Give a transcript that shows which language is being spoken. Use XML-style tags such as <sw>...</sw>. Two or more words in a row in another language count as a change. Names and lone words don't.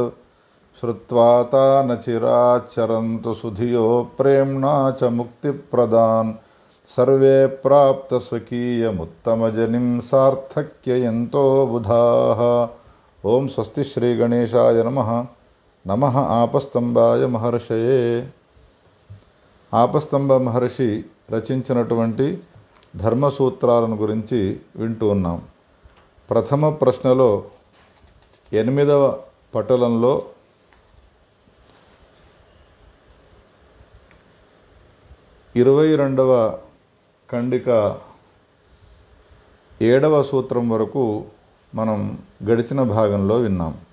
<sa>श्रुत्वा तान् चिराच्चरन्तु सुधियो प्रेम्णा च मुक्तिप्रदान्। सर्वे प्राप्तस्वकीयमुत्तमजनिं सार्थक्ययन्तो बुधाः। ओं स्वस्ति श्रीगणेशाय नमः। नमः आपस्तम्भाय महर्षये.</sa> <te>ఆపస్తంభ మహర్షి రచించినటువంటి ధర్మసూత్రాలను గురించి వింటూ ఉన్నాం. ప్రథమ ప్రశ్నలో 8వ పటలంలో ఇరవై 22వ ఖండిక 7వ సూత్రం వరకు మనం గడిచిన భాగంలో విన్నాం.</te>